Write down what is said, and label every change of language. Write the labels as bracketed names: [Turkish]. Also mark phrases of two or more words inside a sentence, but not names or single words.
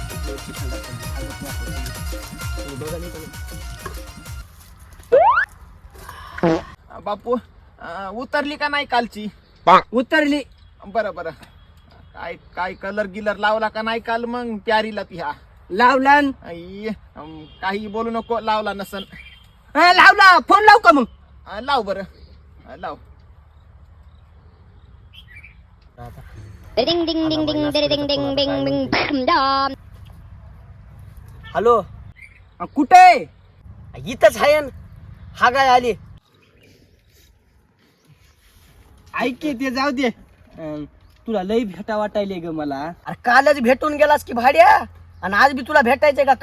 [Marathi] बापू उतरली का नाही कालची? उतरली. बरं बरं. काय काय कलर गिलर लावला का नाही काल मग प्यारीला ह्या? लावला. काही बोलू नको, लावला नसन. लावला. फोन लाव का मग? लाव बरं, लाव. Ding ding ding ding ding ding ding ding ding dong. हॅलो, कुठे? इथंच आहे न. हा काय आली? ऐक की, ते जाऊ दे. तुला लई भेटा वाटायले ग मला. अरे कालच भेटून गेलास की भाड्या, आणि आज बी तुला भेटायचंय का?